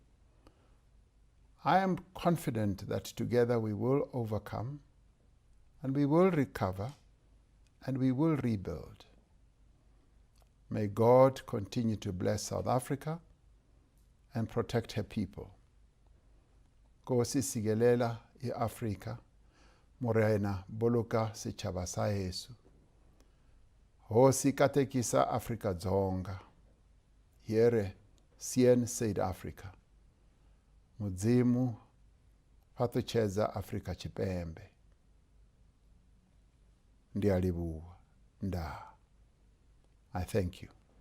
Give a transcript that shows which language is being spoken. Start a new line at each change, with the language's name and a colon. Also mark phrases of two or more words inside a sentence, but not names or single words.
English: I am confident that together we will overcome and we will recover and we will rebuild. May God continue to bless South Africa and protect her people.
Xhosa: Nkosi sikelela iAfrika,
Southern Sotho: Morena boloka setjhaba sa heso.
Tsonga: Hosi katekisa Afrika Dzonga.
Afrikaans: Here sien Suid-Africa.
Venda: Mudzimu phathuchedza Afrika Tshipembe.
Xhosa: Ndiyalibuwa. Nda.
English: I thank you.